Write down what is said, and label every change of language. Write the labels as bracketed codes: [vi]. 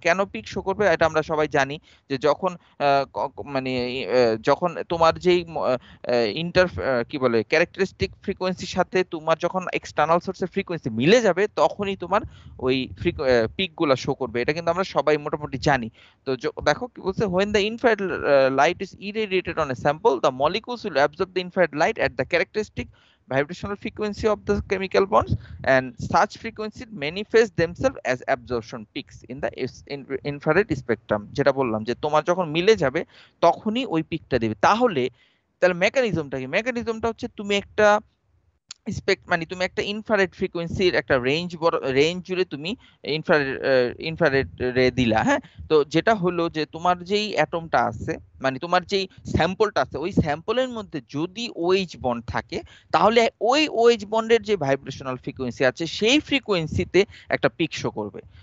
[bn] কেন pick show করবে এটা আমরা সবাই জানি, যে যখন মানে যখন তোমার যেই ইন্টার কি বলে ক্যারেক্টারিস্টিক ফ্রিকোয়েন্সির সাথে তোমার যখন এক্সটার্নাল সোর্সের ফ্রিকোয়েন্সি মিলে যাবে, তখনই তোমার ওই পিক গুলা শো করবে। এটা কিন্তু আমরা সবাই মোটামুটি জানি। তো দেখো কি বলছে, [en] when the infrared light is irradiated on a sample, the molecules will absorb the infrared light at the characteristic vibrational frequency of the chemical bonds, and such frequencies manifest themselves as absorption peaks in the infrared spectrum। [bn] যেটা বললাম যে তোমার যখন মিলে যাবে তখনই ওই পিকটা দেবে। তাহলে মেকানিজমটা কি? মেকানিজমটা হচ্ছে তুমি একটা মানে তুমি একটা ইনফ্রারেড ফ্রিকোয়েন্সির একটা রেঞ্জ জুড়ে তুমি ইনফ্রারেড রে দিলা। হ্যাঁ, তো যেটা হলো যে তোমার যেই অ্যাটমটা আছে মানে তোমার যেই স্যাম্পলটা আছে, ওই স্যাম্পলের মধ্যে যদি ওএইচ বন্ড থাকে, তাহলে ওই ওএইচ বন্ডের যে ভাইব্রেশনাল ফ্রিকোয়েন্সি আছে সেই ফ্রিকোয়েন্সিতে একটা পিক শো করবে।